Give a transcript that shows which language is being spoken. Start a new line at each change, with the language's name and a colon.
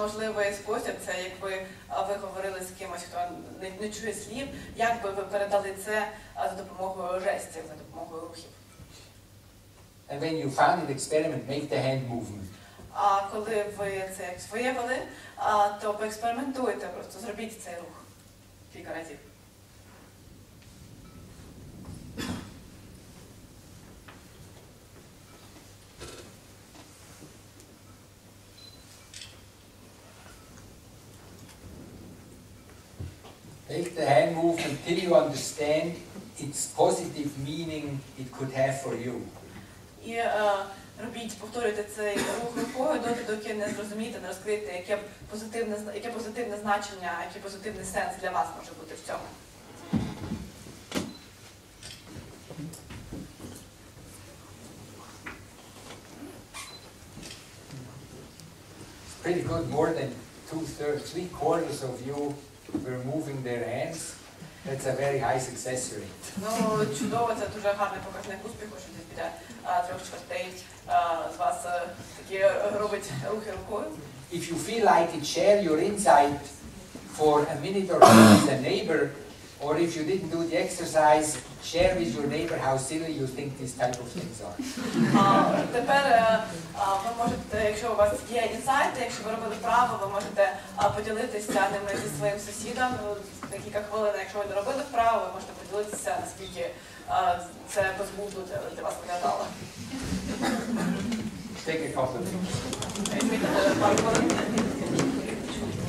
Ukrainian: Можливий спосіб – це якби ви говорили з кимось, хто не чує слів, як би ви передали це за допомогою жестів, за допомогою рухів.
English: And when you found an experiment, make the hand movement.
Ukrainian: А коли ви це виявили, то поекспериментуйте, просто зробіть цей рух кілька разів.
English: Take the hand movement till you understand its positive meaning it could have for you.
Ukrainian: І робіть, повторюйте цей рух рукою доки не зрозумієте, не розкриєте, яке позитивне значення, який позитивний сенс для вас може бути в цьому.
English: Pretty good. More than 3/4 of you were moving their hands. That's a very high success rate.
Ukrainian: Ну, чудово, це дуже гарний показник успіху, що десь біля 3/4 з вас такі робить рухи рукою.
English: If you feel like it, share your insight for a minute or two with a neighbor, or if you didn't do the exercise, share with your neighbor how silly you think these type of things are.
Ukrainian: Тепер ви можете, якщо у вас є інсайти, якщо ви робили вправо, ви можете поділитися ними зі своїм сусідом декілька хвилин. Якщо ви не робили вправо, ви можете поділитися, наскільки це безглуздо для вас виглядало.
English: Take a couple of minutes.